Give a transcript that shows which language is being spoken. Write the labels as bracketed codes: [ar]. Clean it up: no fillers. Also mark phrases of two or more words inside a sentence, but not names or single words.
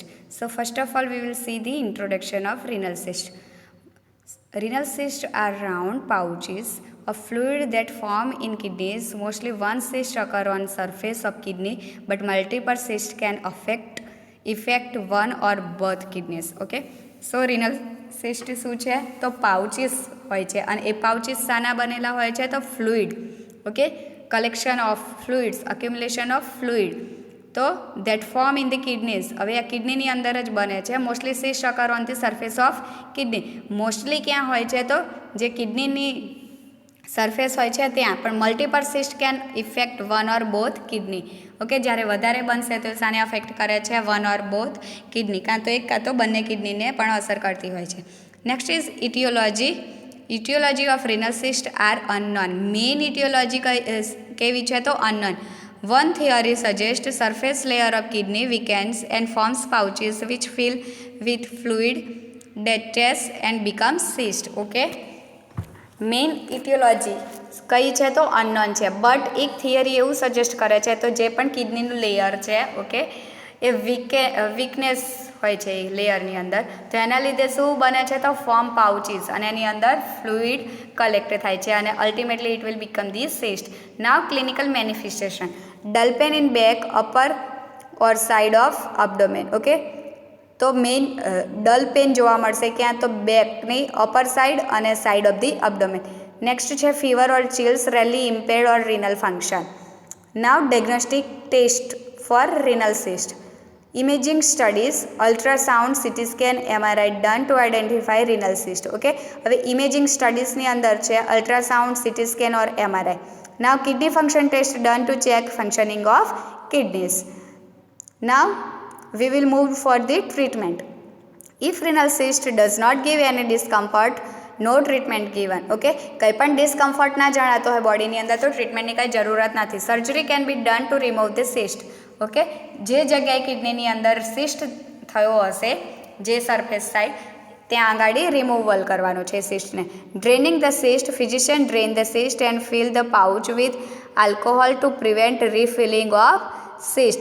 [en] So first of all we will see the introduction of renal cyst. Renal cysts are round pouches of fluid that form in kidneys. Mostly one cyst occur on surface of kidney, but multiple cysts can affect one or both kidneys. Okay, so renal cyst [gu] શું છે તો પાઉચીસ હોય છે અને એ પાઉચીસ શાના બનેલા હોય છે તો ફ્લુઇડ. [en] Okay, collection of fluids, accumulation of fluid તો that form in the kidneys. [gu] હવે આ કિડનીની અંદર જ બને છે. [en] mostly cyst occur on the surface of kidney. [gu] મોસ્ટલી ક્યાં હોય છે તો જે કિડનીની સરફેસ હોય છે ત્યાં, પણ [en] multiple cyst can affect one or both kidney. [gu] ઓકે, જ્યારે વધારે બનશે તો શાને અફેક્ટ કરે છે [en] one or both kidney, [gu] કાં તો એક કાં તો બંને કિડનીને પણ અસર કરતી હોય છે. [en] next is etiology of renal cyst are unknown. main etiology [gu] કેવી છે તો અનનોન. [en] One theory suggests surface layer of kidney weakens and forms pouches which fill with fluid, detaches and becomes cyst. [gu] Okay, [en] main etiology [gu] કઈ છે તો અનનોન છે, બટ એક થિયરી એવું સજેસ્ટ કરે છે તો જે પણ કિડનીનું લેયર છે ઓકે એ વીકનેસ હોય છે એ લેયરની અંદર, તો એના લીધે શું બને છે તો [en] form pouches [gu] અને એની અંદર ફ્લુઇડ કલેક્ટ થાય છે અને [en] ultimately it will become the cyst. now clinical manifestation: dull pain in back, upper or side of abdomen. [gu] ઓકે, તો [en] main dull pain [gu] જોવા મળશે ક્યાં તો બેકની [en] upper side [gu] અને [en] side of the abdomen. નેક્સ્ટ છે fever or chills, rarely impaired or renal ફંક્શન. now diagnostic test for renal cyst. imaging studies, ultrasound, CT scan, MRI done to identify renal cyst. [gu] ઓકે, હવે [en] imaging studies [gu] અંદર છે [en] ultrasound, CT scan or [gu] MRI. [en] now kidney function test done to check functioning of kidneys. નાવ we will move for the treatment. If renal cyst does not give any discomfort, no treatment given. [gu] Okay, કંઈ પણ ડિસ્કમ્ફર્ટ ના જણાતો હોય બોડીની અંદર તો ટ્રીટમેન્ટની કંઈ જરૂરત નથી. [en] surgery can be done to remove the cyst. [gu] ઓકે, જે જગ્યાએ કિડનીની અંદર સિસ્ટ થયો હશે જે [en] surface side [gu] ત્યાં આગળ રિમૂવલ કરવાનું છે સિસ્ટને. [en] draining the cyst, physician drain the cyst and fill the pouch with alcohol to prevent refilling of cyst.